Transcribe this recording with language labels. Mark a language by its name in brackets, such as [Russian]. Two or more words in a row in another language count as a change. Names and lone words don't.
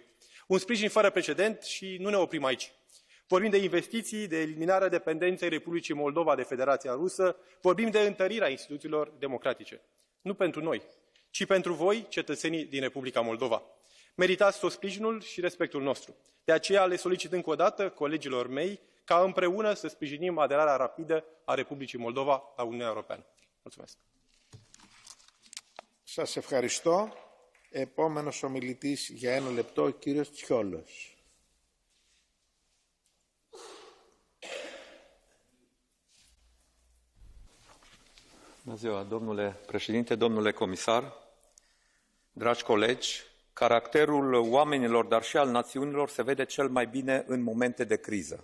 [Romanian] Un sprijin fără precedent și nu ne oprim aici. Vorbim de investiții, de eliminarea dependenței Republicii Moldova de Federația Rusă, vorbim de întărirea instituțiilor democratice. Nu pentru noi, ci pentru voi, cetățenii din Republica Moldova. Meritați tot sprijinul și respectul nostru. De aceea le solicit încă o dată colegilor mei ca împreună să sprijinim aderarea rapidă a Republicii Moldova la Uniunea Europeană. Mulțumesc! [Greek] Σας ευχαριστώ. Επόμενος ομιλητής για 1 λεπτό, ο κύριος Τσιόλος. [Romanian] Bună ziua, domnule președinte, domnule comisar, dragi colegi, caracterul oamenilor, dar și al națiunilor se vede cel mai bine în momente de criză.